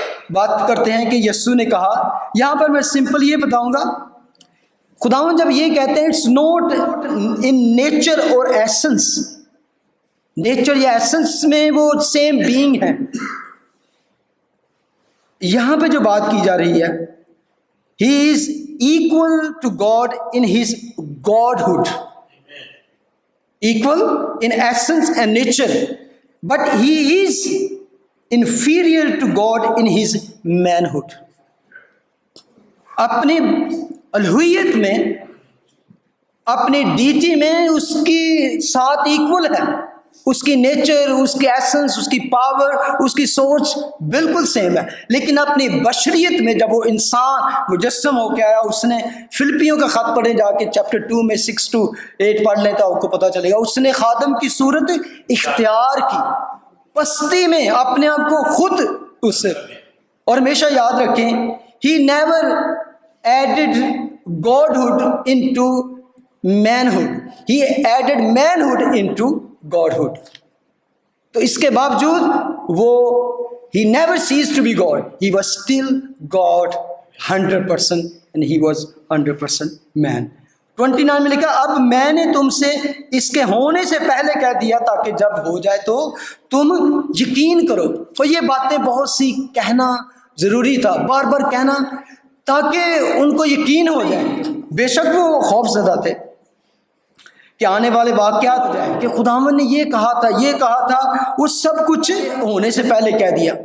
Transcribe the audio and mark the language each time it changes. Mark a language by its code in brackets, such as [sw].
[ur] بات کرتے ہیں کہ یسوع نے کہا، یہاں پر میں سمپل یہ بتاؤں گا، خداوند جب یہ کہتے ہیں اٹس نوٹ ان نیچر اور ایسنس، نیچر یا ایسنس میں وہ سیم بینگ ہے۔ یہاں پہ جو بات کی جا رہی ہے، ہی از [en] equal to God in his godhood, equal in essence and nature, but he is inferior to God in his manhood. [ur] اپنی الوہیت میں، اپنی ڈیٹی میں اس کی ساتھ ایکول ہے، اس کی نیچر، اس کی ایسنس، اس کی پاور، اس کی سوچ بالکل سیم ہے، لیکن اپنی بشریت میں جب وہ انسان مجسم ہو کے آیا، اس نے فلپیوں کا خط پڑھے جا کے چیپٹر 2 میں 6 to 8 پڑھ لیں تو آپ کو پتہ چلے گا، اس نے خادم کی صورت اختیار کی، پستی میں اپنے آپ کو خود اس سے، اور ہمیشہ یاد رکھیں he never added godhood into manhood, he added manhood into godhood. [en] تو اس کے باوجود وہ he never ceased to be God, he was still God 100% and he was 100% man. [ur] 29 میں لکھا اب میں نے تم سے اس کے ہونے سے پہلے کہہ دیا تاکہ جب ہو جائے تو تم یقین کرو. تو یہ باتیں بہت سی کہنا ضروری تھا، بار بار کہنا تاکہ ان کو یقین ہو جائے. بے شک وہ خوف زدہ تھے کہ آنے والے واقعات ہو جائیں کہ خداوند نے یہ کہا تھا، یہ کہا تھا، وہ سب کچھ ہونے سے پہلے کہہ دیا.